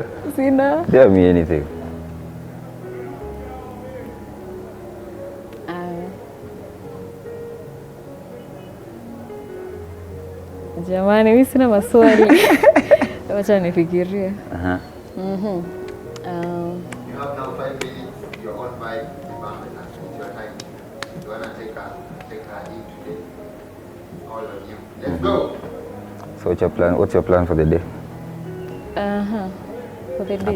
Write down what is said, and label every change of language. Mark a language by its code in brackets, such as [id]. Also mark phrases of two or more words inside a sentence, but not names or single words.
[sw] Sina. [en] Dare me anything. [sw] Jamani, mimi sina maswali. Wacha nifikirie. [en] You have now 5 minutes. Your own vibe. It's your time. You wanna take her in today? All of you. Let's go. So what's your plan for the day? For the day.